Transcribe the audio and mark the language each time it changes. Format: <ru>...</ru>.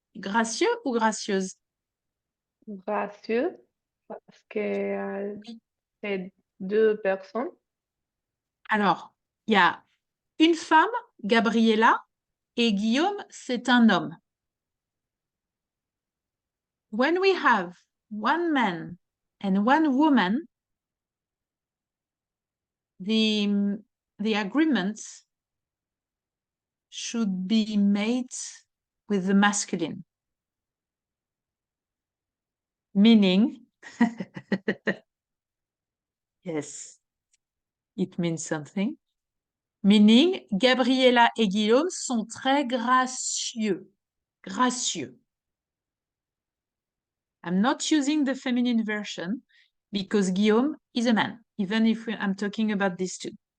<fr>Gracieux ou gracieuse? Gracieux, parce que Oui. c'est deux personnes. Alors, il y a une femme, Gabriella, et Guillaume, c'est un homme.</fr> <en>When we have one man and one woman, the agreement should be made with the masculine. Meaning, yes, it means something. Meaning,</en> <fr>Gabriella et Guillaume sont très gracieux. Gracieux.</fr> <en>I'm not using the feminine version because Guillaume is a man, even if I'm talking about these two.</en>